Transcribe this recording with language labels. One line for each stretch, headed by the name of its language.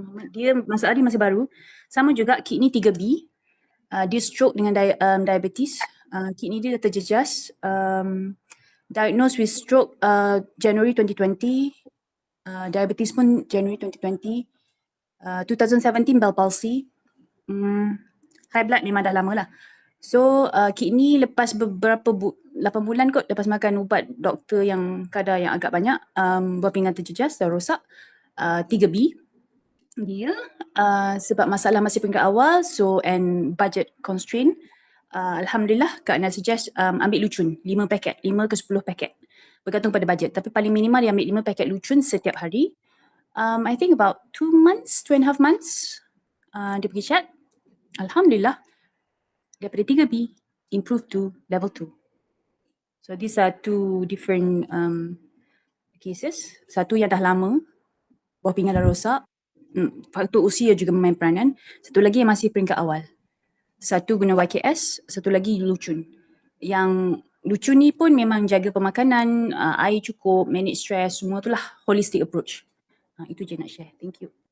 Malay: Dia masalah dia masih baru. Sama juga kidney 3B. Dia stroke dengan diabetes. Kidney dia dah terjejas.
English: Diagnosed with stroke January 2020. Diabetes pun January 2020. 2017 bell palsy. High blood
Malay: memang dah lama lah. So Kik ni lepas beberapa 8 bulan kot lepas makan ubat doktor yang kadar yang agak banyak, buah pinggang terjejas dan rosak, 3B dia sebab masalah masih peringkat awal
English: and budget constraint,
Malay: Alhamdulillah Kak Ana suggest ambil lucun 5 paket, 5 ke 10 paket bergantung pada budget, tapi paling minimal dia ambil 5 paket lucun setiap hari.
English: I think about 2 months, 2.5 months
Malay: dia pergi chat, Alhamdulillah daripada
English: 3B improve to level 2. So these are two different cases.
Malay: Satu yang dah lama, buah pinggang dah rosak, faktor usia juga memain peranan. Satu lagi yang masih peringkat awal. Satu guna YKS, satu lagi lucun. Yang lucun ni pun memang jaga pemakanan, air cukup, manage stress, semua tu lah holistic approach. Itu je nak share.
English: Thank you.